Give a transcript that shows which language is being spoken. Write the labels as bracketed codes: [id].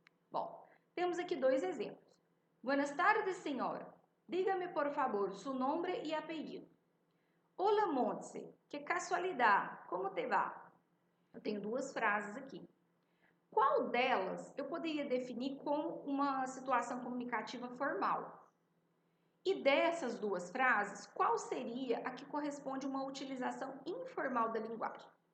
[pt] Bom, temos aqui dois exemplos. [es] Buenas tardes, senhora. Dígame, por favor, su nombre y apellido. Hola, Montse. Que casualidade. Como te va? [pt] Eu tenho duas frases aqui. Qual delas eu poderia definir como uma situação comunicativa formal? E dessas duas frases, qual seria a que corresponde a uma utilização informal da linguagem?